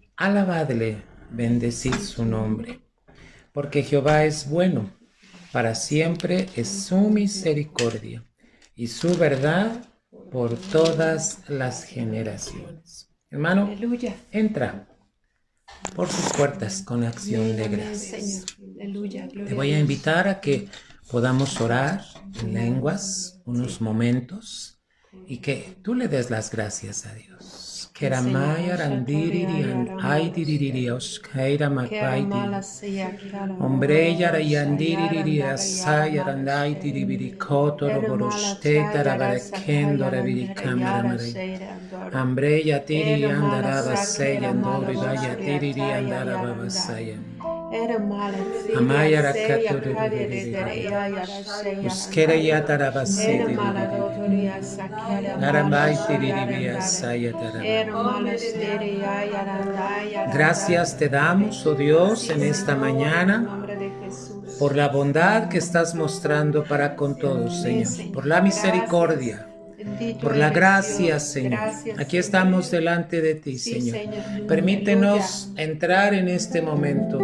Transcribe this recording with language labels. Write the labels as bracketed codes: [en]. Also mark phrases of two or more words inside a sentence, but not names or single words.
[es] Alabadle, bendecid su nombre. Porque Jehová es bueno, para siempre es su misericordia y su verdad por todas las generaciones. Hermano, Aleluya. entra por sus puertas con acción de Amén, gracias. Señor. Aleluya. Te Gloria voy a Dios. invitar a que podamos orar en lenguas unos momentos y que tú le des las gracias a Dios. Keramaya randiririan aidiririos kairamapaiti. Hombre yarayandiriria sayarandai diribiri kotoro boroste tarabarekendo rabiri kameramare. Hambre yatiri andaraba sayandori yatiri andaraba sayam. Amaya rakaturu uskera yataraba sayiri. Narambai tiribia sayataraba. Gracias te damos, oh Dios, en esta mañana por la bondad que estás mostrando para con todos, Señor, por la misericordia, por la gracia, Señor. Aquí estamos delante de ti, Señor. Permítenos entrar en este momento.